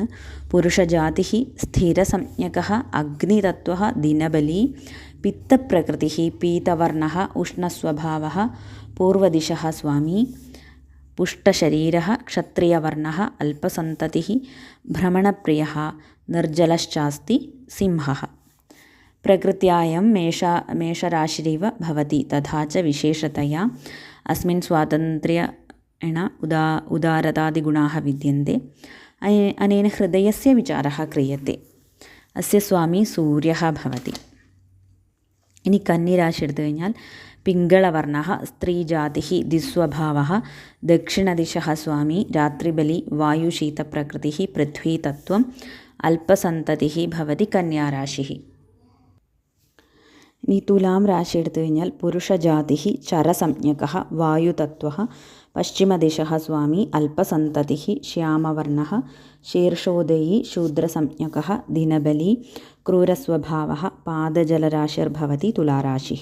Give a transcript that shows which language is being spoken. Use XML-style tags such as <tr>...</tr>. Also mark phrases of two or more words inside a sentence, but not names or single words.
<sa>പുരുഷജാതി, സ്ഥിരസംജ്ഞകഃ, അഗ്നിതത്വഃ, ദിനബലി, പിത്തപ്രകൃതി, പീതവർണ്ണഃ, ഉഷ്ണസ്വഭാവഃ, പൂർവദിശഃ സ്വാമി, പുഷ്ടശരീരഃ, ക്ഷത്രിയവർണ്ണഃ, അല്പസന്തതിഃ, ഭ്രമണപ്രിയഃ, നിർജ്ജലശ്ചാസ്തി സിംഹഃ. പ്രകൃത്യായം മേഷരാശിരിവ ഭവതി തഥാ ച വിശേഷതയാ അസ്മിൻ उदारतादिगुणाः विद्यन्ते अनेन हृदयस्य विचारः क्रियते अस्य स्वामी सूर्यः भवति</sa> <ml>ഇനി കന്നിരാശി എടുത്തു കഴിഞ്ഞാൽ</ml> <sa>പിങ്കളവർണ്ണഃ സ്ത്രീജാതിഃ ദ്വിസ്വഭാവഃ ദക്ഷിണദിശഃ സ്വാമി രാത്രിബലി വായുശീതപ്രകൃതിഃ പൃഥ്വീതത്വം അല്പസന്തതിഃ ഭവതി കന്യാരാശിഃ.</sa> <ml>ഇനി തുലാം രാശി എടുത്തു കഴിഞ്ഞാൽ</ml> <sa>പുരുഷജാതിഃ ചരസംജ്ഞകഃ വായുതത്വഃ പശ്ചിമദിശഃ സ്വാമി അല്പസന്തതിഃ ശ്യാമവർണ്ണഃ ശീർഷോദയീ ശൂദ്രസംജ്ഞകഃ ദിനബലി ക്രൂരസ്വഭാവः പാദജലരാശിർഭവതി തുലാരാശിः.</sa>